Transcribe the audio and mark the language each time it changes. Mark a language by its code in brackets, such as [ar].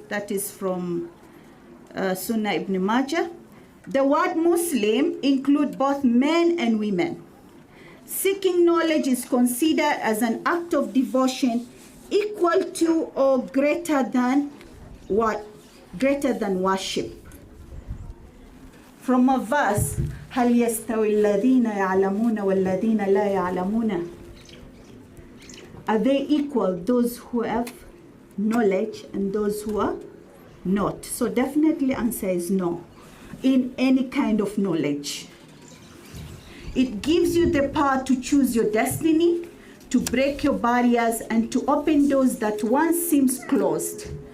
[en] That is from Sunnah Ibn Majah. The word Muslim includes both men and women. Seeking knowledge is considered as an act of devotion equal to or greater than worship. From a verse, [ar] هل يستوي الذين يعلمون والذين لا يعلمون? [en] Are they equal, those who have knowledge and those who are not? So definitely answer is no, in any kind of knowledge. It gives you the power to choose your destiny, to break your barriers, and to open doors that once seemed closed.